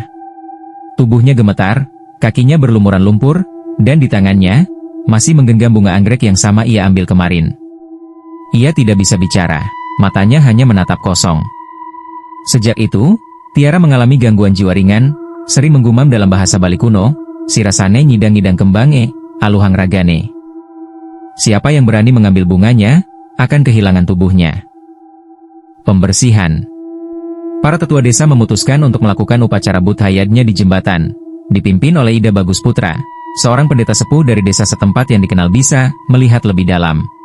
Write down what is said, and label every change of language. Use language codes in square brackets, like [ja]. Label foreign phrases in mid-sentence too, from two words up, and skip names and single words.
[id] Tubuhnya gemetar, kakinya berlumuran lumpur, dan di tangannya, masih menggenggam bunga anggrek yang sama ia ambil kemarin. Ia tidak bisa bicara, matanya hanya menatap kosong. Sejak itu, Tiara mengalami gangguan jiwa ringan, sering menggumam dalam bahasa Bali kuno, [ban] "Sirasane nyidang-nyidang kembange, aluhang ragane." [id] Siapa yang berani mengambil bunganya, akan kehilangan tubuhnya. Pembersihan. Para tetua desa memutuskan untuk melakukan upacara budhayadnya di jembatan, dipimpin oleh Ida Bagus Putra, seorang pendeta sepuh dari desa setempat yang dikenal bisa melihat lebih dalam.